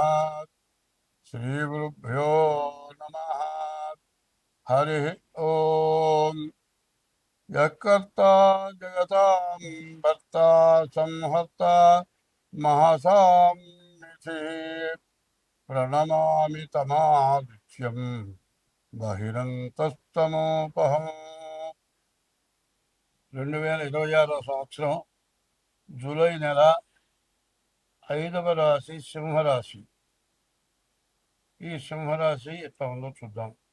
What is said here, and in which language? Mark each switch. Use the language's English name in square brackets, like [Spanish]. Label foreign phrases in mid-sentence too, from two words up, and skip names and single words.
[Sanskrit] श्रीगुरुभ्यो नमः। हरि ओम। यत्कर्ता जगतां भर्ता संहर्ता महासाम्निधिः प्रणमामि तमादित्यम् బహిరంతస్తమోపహం. [Telugu] 2026 సంవత్సరం జూలై నెల 5వ రాశి సింహరాశి. ఈ సింహరాశి ఎట్లా ఉందో చూద్దాం.